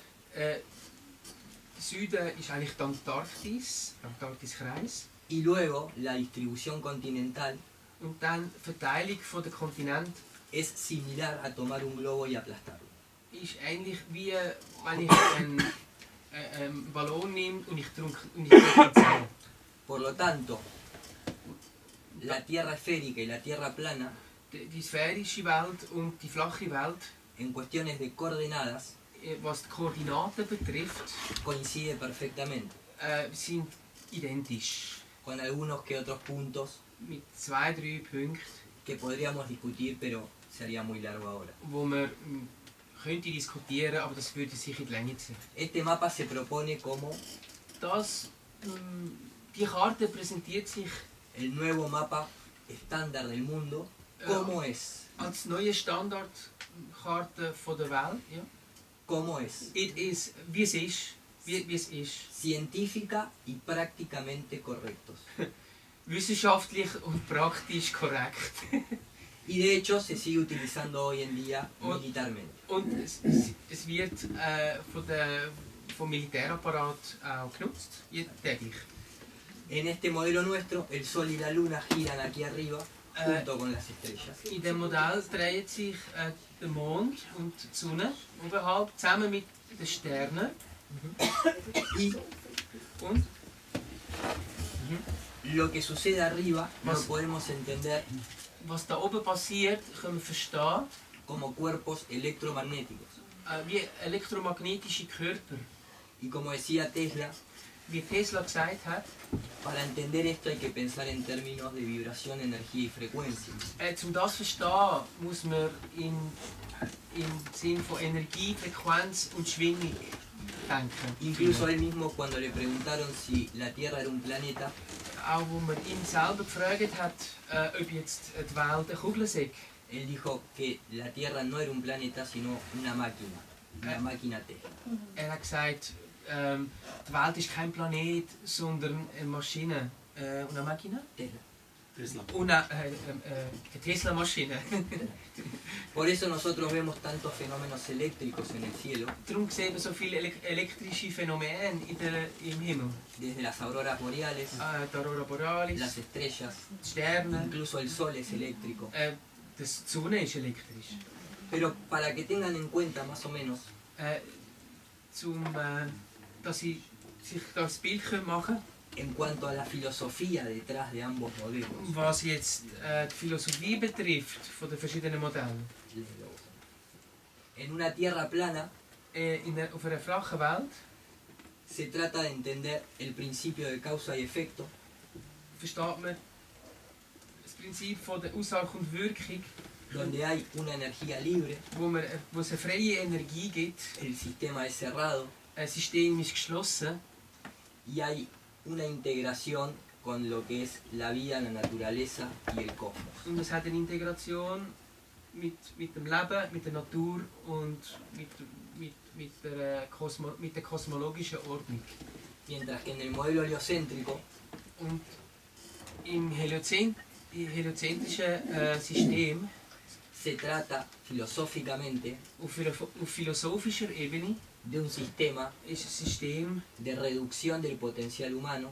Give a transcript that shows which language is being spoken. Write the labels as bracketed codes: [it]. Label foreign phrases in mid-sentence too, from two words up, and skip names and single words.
[de] Der Süden ist eigentlich die Antarktis, der Antarktiskreis. [es] y luego la distribución continental [de] Und dann die Verteilung der Kontinente [es] es similar a tomar un globo y aplastarlo. [de] ist ähnlich wie wenn ich einen Ballon nehme und ich drücke ihn zusammen. [es] Por lo tanto, la tierra esférica y la tierra plana, [de] Die sphärische Welt und die flache Welt, [es] en cuestiones de coordenadas, [de] was die Koordinaten betrifft, [es] coincide perfectamente, [de] sind identisch. [es] con algunos que otros puntos [de] Mit 2-3 Punkten, [es] que podríamos discutir, pero sería muy largo ahora. [de] wo man könnte diskutieren, aber das würde sich in die Länge ziehen. [es] Este mapa se propone como [de] Die Karte präsentiert sich [es] el nuevo mapa estándar del mundo, como es, [de] als neue Standardkarte von der Welt. Ja. [es] como es, [en] It is, [de] wie es ist. Wie es ist. [es] científica y prácticamente correctos. [de] Wissenschaftlich und praktisch korrekt. [es] Y de hecho se sigue utilizando hoy en día militarmente. [de] Und es wird vom Militärapparat auch genutzt, täglich. [es] En este modelo nuestro, el Sol y la Luna giran aquí arriba junto con las estrellas. [de] In dem Modell dreht sich der Mond und die Sonne oberhalb zusammen mit den Sternen. [es] Y [de] Und [es] lo que sucede arriba lo Mas- podemos entender [de] was da oben passiert, können wir verstehen [es] como cuerpos electromagnéticos. [de] wie elektromagnetische Körper. [es] Y como decía Tesla, [de] Wie Tesla gesagt hat, [es] para entender esto hay que pensar en términos de vibración, energía y frecuencia. [de] um das zu verstehen, muss man im Sinn von Energie, Frequenz und Schwingung denken. [es] Incluso a él mismo cuando le preguntaron si la Tierra era un planeta, [de] Auch wo man ihn selber gefragt hat, ob jetzt die Welt eine Kugel sei, [es] él dijo que la Tierra no era un planeta sino una máquina Tesla. [de] hat gesagt, die Welt ist kein Planet, sondern eine Maschine. [es] Una Máquina? Tesla. [de] Tesla. Una Tesla-Maschine. [es] Por eso nosotros vemos tantos fenómenos eléctricos en el cielo, [de] Darum sehen wir so viele elektrische Phänomene im Himmel. [es] desde las auroras boreales, [de] Die Aurora Borealis, [es] las estrellas, [de] die Sterne, [es] incluso el Sol es eléctrico. [de] die Sonne ist elektrisch. [es] Pero para que tengan en cuenta más o menos, [de] Dass sie sich das Bild machen können, [es] en cuanto a la filosofía detrás de ambos modelos, [de] was jetzt die Philosophie betrifft von den verschiedenen Modellen. [es] en una Tierra plana [de] Auf einer flachen Welt [es] se trata de entender el principio de causa y efecto, [de] versteht man das Prinzip von der Ursache und Wirkung, [es] donde hay una energía libre, [de] wo es eine freie Energie gibt. [es] el sistema es cerrado [de] Ein System ist geschlossen [es] y hay una integración con lo que es la vida, la naturaleza y el cosmos. [de] und es hat eine Integration mit dem Leben, mit der Natur und mit der kosmologischen Ordnung. [es] Mientras que en el modelo heliocéntrico [de] Und im heliozentrischen System, [es] se trata filosóficamente [de] auf philosophischer Ebene, [es] de un sistema [de] ist ein System [es] de reducción del potencial humano,